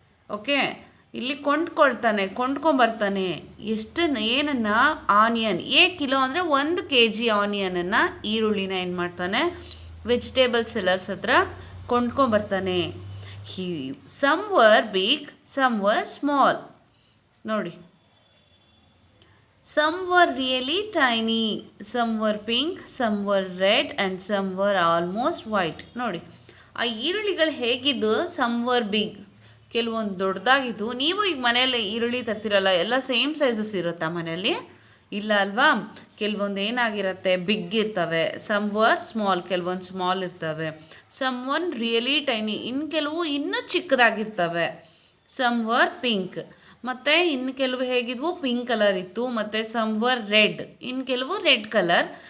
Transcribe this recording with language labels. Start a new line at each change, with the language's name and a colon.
Kannada: Okay, ಇಲ್ಲಿ ಕೊಂಡ್ಕೊಂಬರ್ತಾನೆ. ಎಷ್ಟು ಏನನ್ನು? ಆನಿಯನ್. ಕಿಲೋ ಅಂದರೆ 1 kg ಆನಿಯನನ್ನು, ಈರುಳ್ಳಿನ ಏನು ಮಾಡ್ತಾನೆ? ವೆಜಿಟೇಬಲ್ ಸೆಲ್ಲರ್ಸ್ ಹತ್ರ ಕೊಂಡ್ಕೊಂಬರ್ತಾನೆ.
English: Some were big, some were small. ನೋಡಿ, some were really tiny, some were pink, some were red, and some were almost white.
Kannada: ನೋಡಿ, ಆ ಈರುಳ್ಳಿಗಳು ಹೇಗಿದ್ದು?
English: some were big,
Kannada: ಕೆಲವೊಂದು ದೊಡ್ಡದಾಗಿದ್ದು. ನೀವು ಈಗ ಮನೆಯಲ್ಲಿ ಈರುಳ್ಳಿ ತರ್ತಿರಲ್ಲ, ಎಲ್ಲ ಸೇಮ್ ಸೈಜಸ್ ಇರುತ್ತಾ ಮನೆಯಲ್ಲಿ? ಇಲ್ಲ ಅಲ್ವಾ? ಕೆಲವೊಂದು ಏನಾಗಿರುತ್ತೆ, ಬಿಗ್ ಇರ್ತವೆ.
English: some were small,
Kannada: ಕೆಲವೊಂದು ಸ್ಮಾಲ್ ಇರ್ತವೆ.
English: some one really tiny,
Kannada: ಇನ್ನು ಕೆಲವು ಇನ್ನೂ ಚಿಕ್ಕದಾಗಿರ್ತವೆ.
English: some were pink,
Kannada: ಮತ್ತು ಇನ್ನು ಕೆಲವು ಹೇಗಿದ್ವು? ಪಿಂಕ್ ಕಲರ್ ಇತ್ತು. ಮತ್ತು
English: some were red,
Kannada: ಇನ್ನು ಕೆಲವು ರೆಡ್ ಕಲರ್.